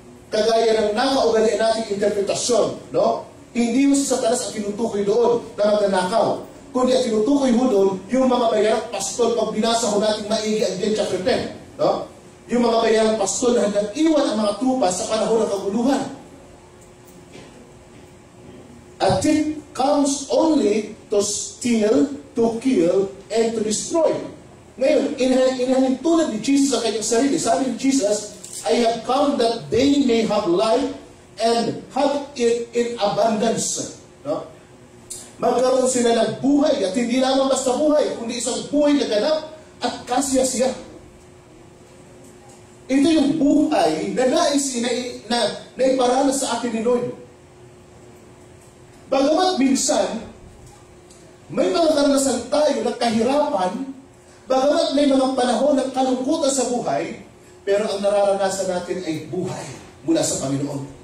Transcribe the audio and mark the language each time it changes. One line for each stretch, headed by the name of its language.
Filipino: Kagaya ng nakaugalian nating interpretasyon, no? Hindi yung si Satanas ang tinutukoy doon na magnanakaw. Kundi ang tinutukoy ho doon, yung mga bayarang pastol, pag binasa ho natin maigi ang John chapter 10, no? Yung mga bayarang pastol na nag-iwan ang mga tupa sa panahon ng kaguluhan.
English: A thief comes only to steal, to kill, and to destroy.
Filipino: Ngayon, inhalintulad ni Jesus sa kanyang sarili. Sabi ni Jesus,
English: I have come that they may have life and have it in abundance. No?
Filipino: Magkaroon sila ng buhay, at hindi lamang basta buhay, kundi isang buhay na ganap at kasya-siya. Ito yung buhay na naiparanas sa atin ni Lord. Bagamat minsan, may mga karanasan tayo ng kahirapan, bagamat may mga panahon ng kalungkutan sa buhay, pero ang nararanasan natin ay buhay mula sa Panginoon.